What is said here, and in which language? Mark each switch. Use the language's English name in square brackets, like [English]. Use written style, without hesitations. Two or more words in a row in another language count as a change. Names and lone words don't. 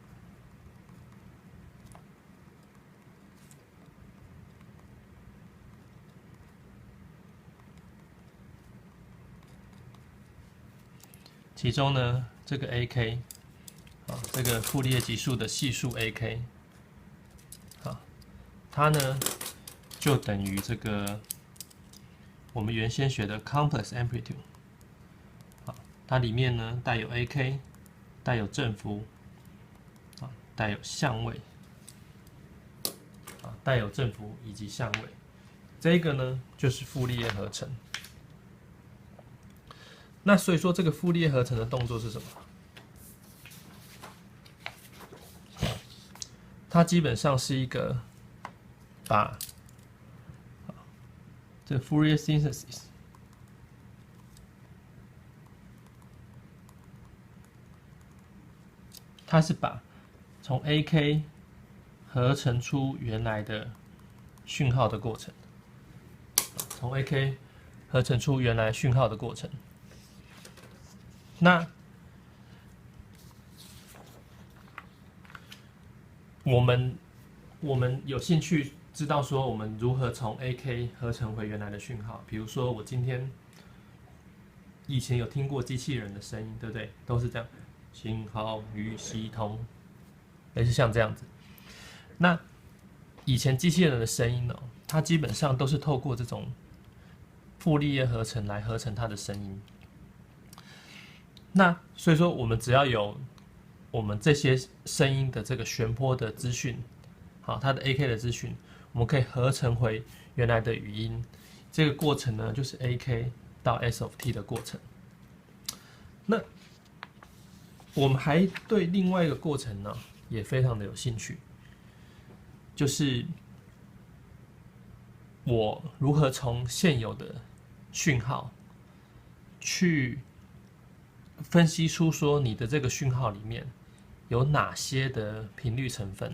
[Chinese] 其中呢，這個 AK， 啊，這個傅立葉級數的係數 AK，啊，它呢，就等於這個我們原先學的 [English] complex amplitude， [Chinese] 啊，它裡面呢帶有 AK， 帶有振幅，啊，帶有相位，啊，帶有振幅以及相位，這個呢就是傅立葉合成。那所以說這個傅立葉合成的動作是什麼？它基本上是一個把這個 [English] Fourier synthesis [Chinese] 它是把從 AK 合成出原來的訊號的過程，從 AK 合成出原來訊號的過程。那我們有興趣知道說我們如何從 AK 合成回原來的訊號，比如說我今天以前有聽過機器人的聲音，對不對？都是這樣，信號與系統，類似像這樣子。那以前機器人的聲音呢，它基本上都是透過這種傅立葉合成来合成它的聲音。那所以说，我們只要有我們這些聲音的這個旋波的資訊，好，它的 AK 的資訊，我們可以合成回原來的語音， 這個過程呢，就是 AK 到 [English] S of t [Chinese] 的過程。那我們還對另外一個過程呢，也非常的有興趣，就是我如何從現有的訊號去分析出說你的這個訊號裡面有哪些的頻率成分。